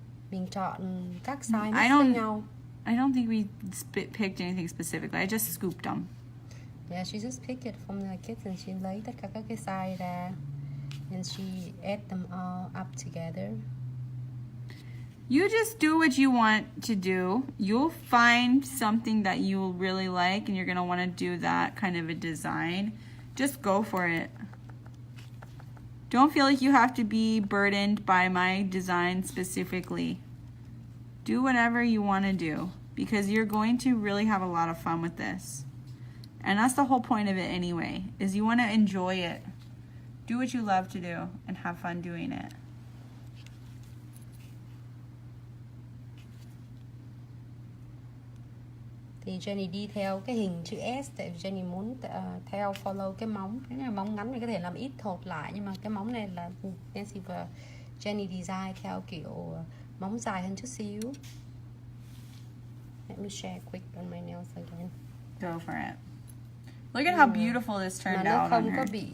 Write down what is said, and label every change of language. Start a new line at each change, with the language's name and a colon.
Vietnamese: Mình chọn các size mix với nhau.
English: I don't think we picked anything specifically. I just scooped them. Yeah, she just picked it from the kits and she
Vietnamese: lấy tất cả các cái size ra
English: and she add them all up together. You just do what you want to do. You'll find something that you'll really like and you're going to want to do that kind of a design. Just go for it. Don't feel like you have to be burdened by my design specifically. Do whatever you want to do because you're going to really have a lot of fun with this. And that's the whole point of it anyway, is you want to enjoy it. Do what you love to do and have fun doing it.
Vietnamese: Thì Jenny đi theo cái hình chữ S tại Jenny muốn theo follow cái móng. Cái này móng ngắn mình có thể làm ít thột lại, nhưng mà cái móng này là Nancy và Jenny design theo kiểu móng dài hơn chút xíu.
English: Let me share quick on my nails again. Go for it. Look at how beautiful this turned out on her.